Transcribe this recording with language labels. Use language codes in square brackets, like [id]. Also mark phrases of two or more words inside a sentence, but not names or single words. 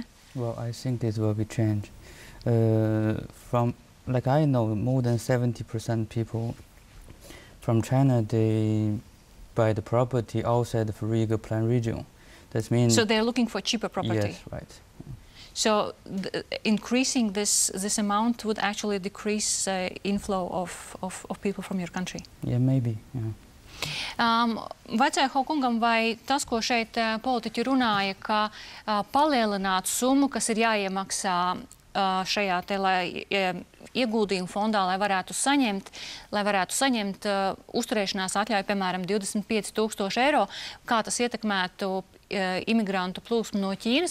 [en] Well, I think this will be changed. Like I know, more than 70% people from China, they buy the property outside of Riga Plan region. That means. So they're looking for cheaper property. Yes, right. So increasing this amount would actually decrease inflow of people from your country. Yeah, maybe. Yeah. [lv] Vecāja Haukungam, vai tas, ko šeit politiķi runāja, ka palielināt summu, kas ir jāiemaksā šajā te, lai ieguldījumu fondā, lai varētu saņemt uzturēšanās atļauju, piemēram, 25,000 eiro, kā tas ietekmētu imigrantu plūsmu no Ķīnas.